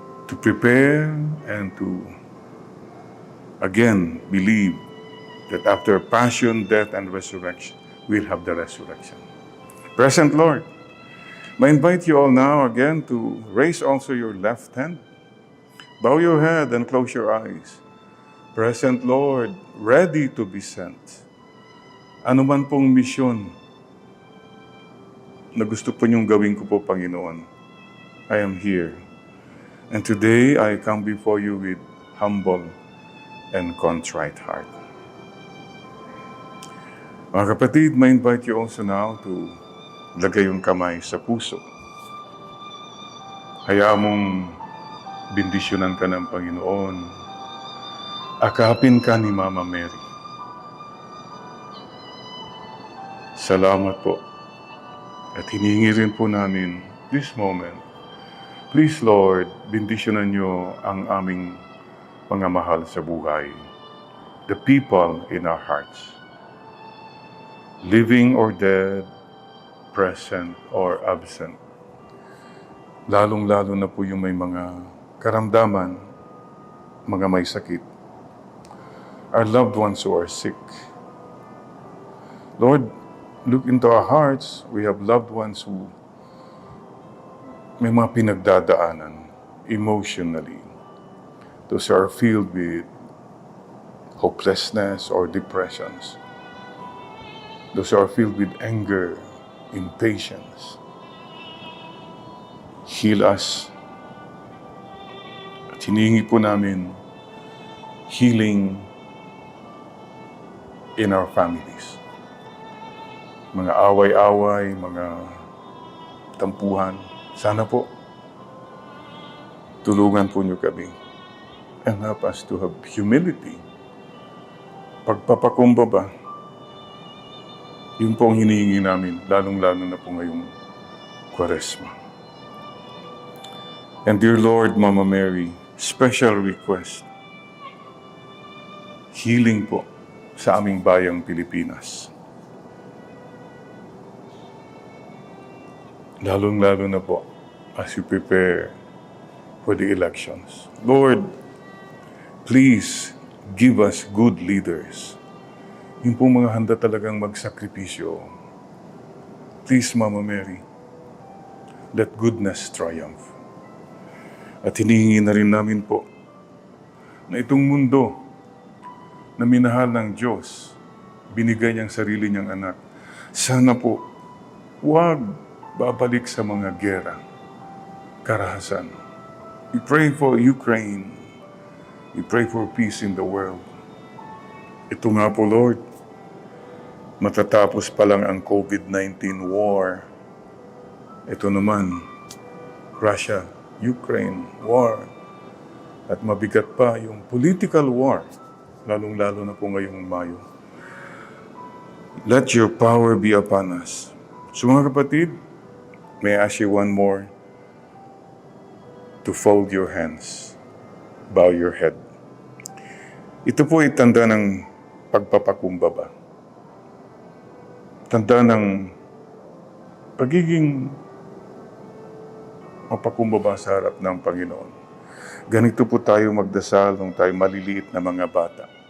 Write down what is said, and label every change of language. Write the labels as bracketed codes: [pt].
[en] To prepare and to, again, believe that after passion, death, and resurrection, we'll have the resurrection. Present Lord, I invite you all now again to raise also your left hand. Bow your head and close your eyes. Present Lord, ready to be sent. [tl] Ano man pong misyon na gusto po niyong gawin ko po, Panginoon, [en] I am here. And today, I come before you with humble and contrite heart. [tl] Mga kapatid, [en] I invite you also now to [tl] lagay yung kamay sa puso. Hayaan mong bendisyonan ka ng Panginoon. Akapin ka ni Mama Mary. Salamat po. At hinihingi rin po namin [en] this moment. [tl] Please, Lord, bendisyonan niyo ang aming mga mahal sa buhay. [en] The people in our hearts. Living or dead, present or absent. [tl] Lalong-lalo na po yung may mga karamdaman, mga may sakit. [en] Our loved ones who are sick. Lord, look into our hearts. We have loved ones who [tl] may mga pinagdadaanan [en] emotionally. Those are filled with hopelessness or depressions. Those are filled with anger, impatience. Heal us. [tl] At hinihingi po namin [en] healing in our families. [tl] Mga away-away, mga tampuhan. Sana po, tulungan po niyo kami [en] and help us to have humility. [tl] Pagpapakumbaba, yun po ang hinihingi namin, lalong-lalo na po ngayong Quaresma. [en] And dear Lord, Mama Mary, special request, healing [tl] po sa aming bayang Pilipinas. Lalong-lalo na po [en] as you prepare for the elections. Lord, please give us good leaders. [tl] Yung pong mga handa talagang magsakripisyo. [en] Please, Mama Mary, let goodness triumph. [tl] At hinihingi na rin namin po na itong mundo na minahal ng Diyos, binigay niyang sarili niyang anak, sana po, huwag babalik sa mga gera, karahasan. [en] We pray for Ukraine. We pray for peace in the world. [tl] Ito nga po, Lord, matatapos pa lang ang COVID-19 war. Ito naman, Russia-Ukraine war. At mabigat pa yung political war, lalong-lalo na po ngayong Mayo. [en] Let your power be upon us. So [tl] mga kapatid, [en] may I ask you one more to fold your hands, bow your head. [tl] Ito po ay tanda ng pagpapakumbaba. Tanda ng pagiging mapakumbaba sa harap ng Panginoon. Ganito po tayo magdasal nung tayo maliliit na mga bata.